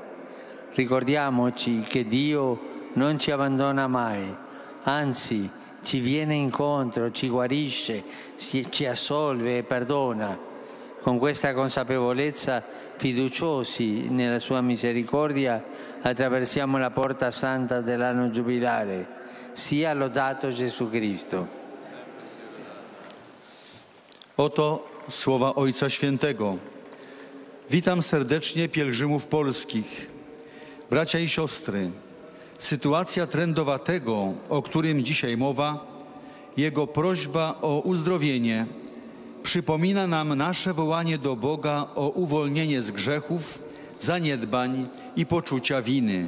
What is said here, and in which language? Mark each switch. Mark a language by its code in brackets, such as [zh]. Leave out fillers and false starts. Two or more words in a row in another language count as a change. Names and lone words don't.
[it] Ricordiamoci che Dio non ci abbandona mai, anzi ci viene incontro, ci guarisce, ci assolve e perdona. Con questa consapevolezza, fiduciosi nella sua misericordia, attraversiamo la porta santa dell'anno giubilare. Sia lodato Gesù Cristo. [pl] Oto słowa Ojca Świętego. Witam serdecznie pielgrzymów polskich. Bracia i siostry, sytuacja trędowatego, o którym dzisiaj mowa, jego prośba o uzdrowienie, przypomina nam nasze wołanie do Boga o uwolnienie z grzechów, zaniedbań i poczucia winy.